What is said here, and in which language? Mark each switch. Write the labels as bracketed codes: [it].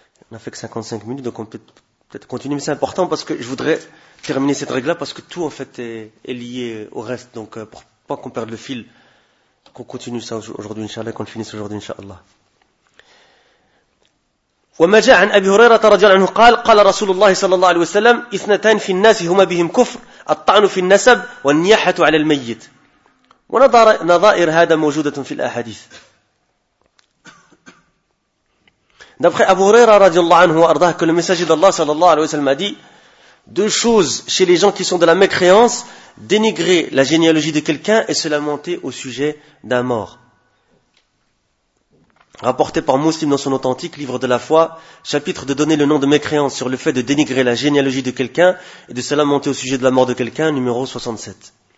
[fr] On n'a fait que 55 minutes, donc on peut peut-être continuer. Mais c'est important parce que je voudrais terminer cette règle-là parce que tout, en fait, est lié au reste. Donc, pour pas qu'on perde le fil, qu'on continue ça aujourd'hui, Inch'Allah, qu'on le finisse aujourd'hui, Inch'Allah. [ar] وما جاء عن أبي هريرة رضي الله عنه قال قال رسول الله صلى الله عليه وسلم اثنتان في الناس هما بهم كفر الطعن في النسب والنياحة على الميت ونظائر هذا موجودة في الأحاديث. [fr] D'après Abu Huraira radiallahu anhu, que le messager d'Allah sallallahu alayhi wa sallam a dit, deux choses chez les gens qui sont de la mécréance, dénigrer la généalogie de quelqu'un et se lamenter au sujet d'un mort. Rapporté par Muslim dans son authentique livre de la foi, chapitre de donner le nom de mécréance sur le fait de dénigrer la généalogie de quelqu'un et de se lamenter au sujet de la mort de quelqu'un, numéro 67.